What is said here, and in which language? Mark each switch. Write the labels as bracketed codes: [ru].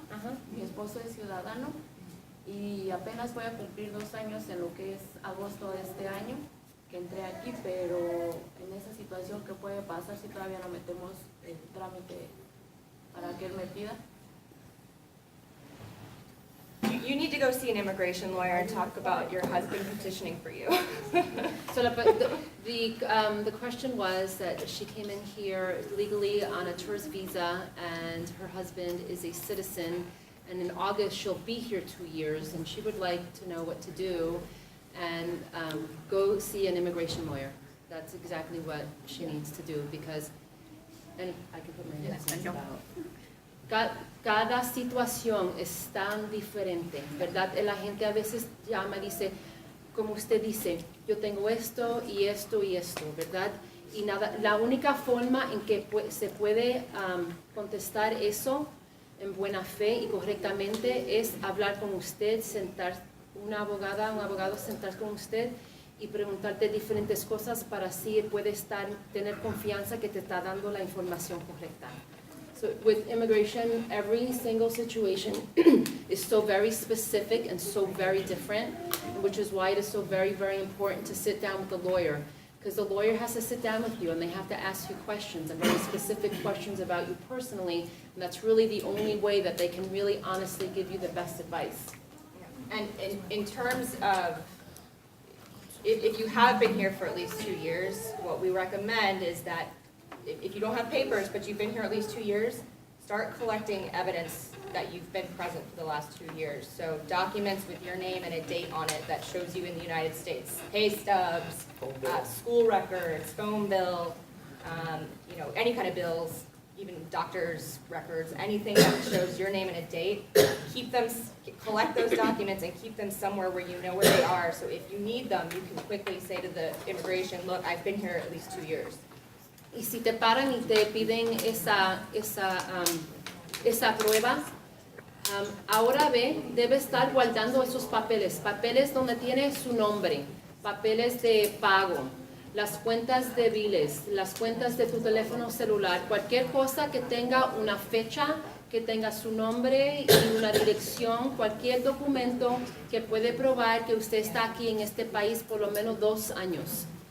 [es] Ajá. mi esposo es ciudadano y apenas voy a cumplir 2 años en lo que es agosto de este año que entré aquí, pero en esa situación que puede pasar si todavía no metemos el trámite para que él me pida. [en] You need to go see an immigration lawyer and talk about your husband petitioning for you. So the question was that she came in here legally on a tourist visa, and her husband is a citizen, and in August she'll be here 2 years, and she would like to know what to do, and go see an immigration lawyer. That's exactly what she needs to do, because, and I can put my hands on [es] Cada situación es tan diferente, ¿verdad? La gente a veces llama y dice, como usted dice, yo tengo esto y esto y esto, ¿verdad? Y nada, la única forma en que se puede contestar eso en buena fe y correctamente es hablar con usted, sentar un abogado sentar con usted y preguntarte diferentes cosas para así puede tener confianza que te está dando la información correcta. [en] So with immigration, every single situation is so very specific and so very different, which is why it is so very, very important to sit down with the lawyer. Because the lawyer has to sit down with you and they have to ask you questions and very specific questions about you personally. And that's really the only way that they can really honestly give you the best advice. And in terms of, if you have been here for at least 2 years, what we recommend is that if you don't have papers, but you've been here at least 2 years, start collecting evidence that you've been present for the last 2 years. So documents with your name and a date on it that shows you in the United States. Pay stubs, school records, phone bill, any kind of bills, even doctor's records, anything that shows your name and a date. Collect those documents and keep them somewhere where you know where they are. So if you need them, you can quickly say to the immigration, look, I've been here at least 2 years. [es] Y si te paran y te piden esa prueba, ahora debe estar guardando esos papeles donde tiene su nombre, papeles de pago, las cuentas de biles, las cuentas de tu teléfono celular, cualquier cosa que tenga una fecha, que tenga su nombre y una dirección, cualquier documento que puede probar que usted está aquí en este país por lo menos 2 años.